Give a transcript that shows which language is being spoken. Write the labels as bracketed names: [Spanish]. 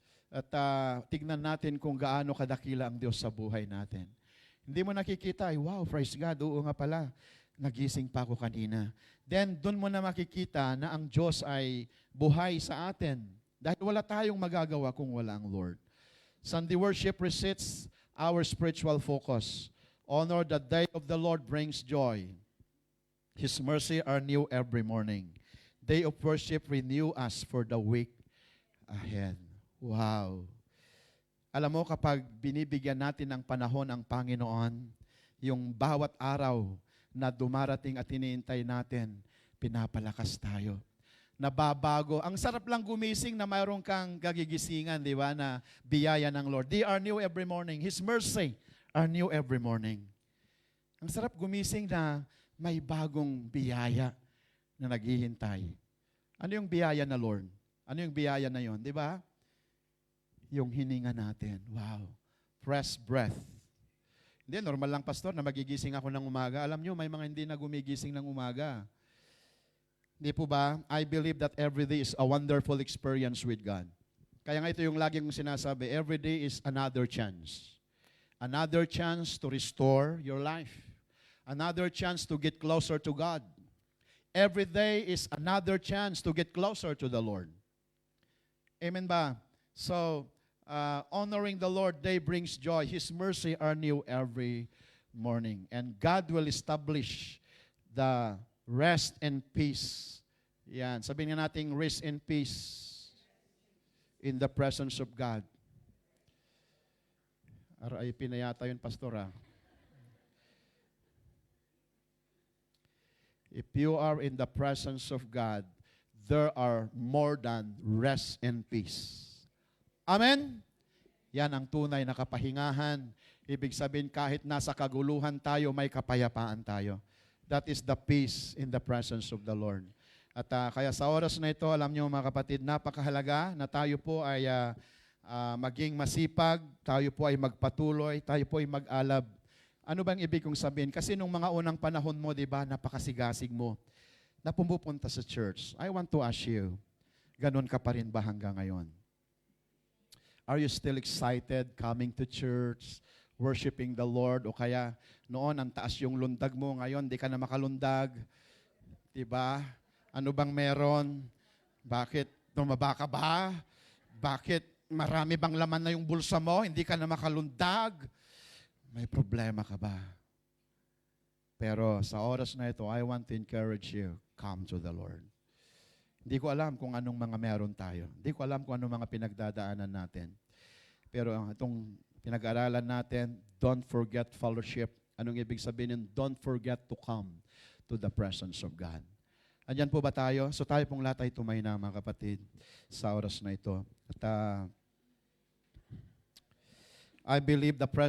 [Filipino] At tignan natin kung gaano kadakila ang Diyos sa buhay natin. Hindi mo nakikita, ay wow, praise God, oo nga pala, nagising pa ako kanina. Then, doon mo na makikita na ang Diyos ay buhay sa atin. Dahil wala tayong magagawa kung wala ang Lord. [English] Sunday worship resets our spiritual focus. Honor the day of the Lord brings joy. His mercy are new every morning. Day of worship renew us for the week ahead. Wow. [Filipino] Alam mo, kapag binibigyan natin ng panahon ang Panginoon, yung bawat araw na dumarating at iniintay natin, pinapalakas tayo. Nababago. Ang sarap lang gumising na mayroon kang gagigisingan, di ba, na biyaya ng Lord. [English] They are new every morning. His mercy are new every morning. [Filipino] Ang sarap gumising na may bagong biyaya na naghihintay. Ano yung biyaya na Lord? Ano yung biyaya na yon, di ba? Yung hininga natin. Wow. [English] Fresh breath. [Filipino] Hindi, normal lang, pastor, na magigising ako ng umaga. Alam nyo, may mga hindi na gumigising ng umaga. Hindi po ba? [English] I believe that every day is a wonderful experience with God. [Filipino] Kaya nga ito yung lagi kong sinasabi, [English] every day is another chance. Another chance to restore your life. Another chance to get closer to God. Every day is another chance to get closer to the Lord. Amen ba? So, honoring the Lord day brings joy. His mercy are new every morning. And God will establish the rest and peace. Yan. [Filipino] Sabihin nga natin, [English] rest and peace in the presence of God. [Filipino] RIP na yata yun, pastor, ah. [English] If you are in the presence of God, there are more than rest and peace. Amen? [Filipino] Yan ang tunay na kapahingahan. Ibig sabihin, kahit nasa kaguluhan tayo, may kapayapaan tayo. [English] That is the peace in the presence of the Lord. [Filipino] At kaya sa oras na ito, alam niyo mga kapatid, napakahalaga na tayo po ay maging masipag, tayo po ay magpatuloy, tayo po ay mag-alab. Ano bang ibig kong sabihin? Kasi nung mga unang panahon mo, di ba, napakasigasig mo na pumupunta sa church. [English] I want to ask you, [Filipino] ganun ka pa rin ba hanggang ngayon? [English] Are you still excited coming to church, worshiping the Lord? [Filipino] O kaya noon, ang taas yung lundag mo, ngayon di ka na makalundag. Diba? Ano bang meron? Bakit tumaba ka ba? Bakit marami bang laman na yung bulsa mo? Hindi ka na makalundag? May problema ka ba? Pero sa oras na ito, [English] I want to encourage you, come to the Lord. [Filipino] Hindi ko alam kung anong mga meron tayo. Hindi ko alam kung anong mga pinagdadaanan natin. Pero itong pinag-aralan natin, [English] don't forget fellowship. [Filipino] Anong ibig sabihin nun? [English] Don't forget to come to the presence of God. [Filipino] Andyan po ba tayo? So tayo pong lahat ay tumay na, mga kapatid, sa oras na ito. At [English] I believe the presence